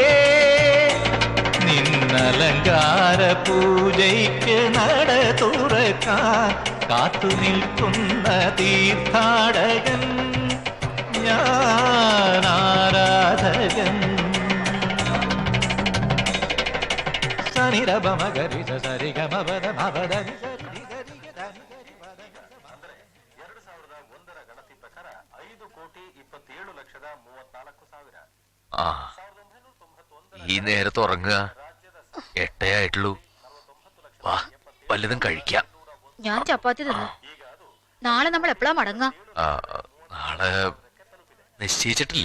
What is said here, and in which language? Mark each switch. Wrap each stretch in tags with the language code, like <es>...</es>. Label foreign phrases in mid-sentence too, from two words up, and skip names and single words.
<ml>നിന്നലങ്കാര പൂജയ്ക്ക് നട തുറക്കാൻ കാത്തു നിൽക്കുന്ന തീർത്ഥാടകൻ ഞാൻ ആരാധകൻ സനിരഭ മകരി സരി ഗമ പദ മപദ നി സരി നി ഗരി ഗ നി ഗരി പദ നി സ മ.</ml> <kn>2001ರ ಗಣತಿ ಪ್ರಕಾರ 5,27,34,000.</kn> <ml>ആ ഈ നേരത്ത് ഉറങ്ങുക 8 ആയിട്ടുള്ളൂ. വാ വല്ലതും കഴിക്കാം. ഞാൻ ചപ്പാത്തി തിന്നു. നാളെ നമ്മൾ എപ്പോഴാ മടങ്ങാ? നാളെ നിശ്ചയിച്ചിട്ടില്ല.</ml>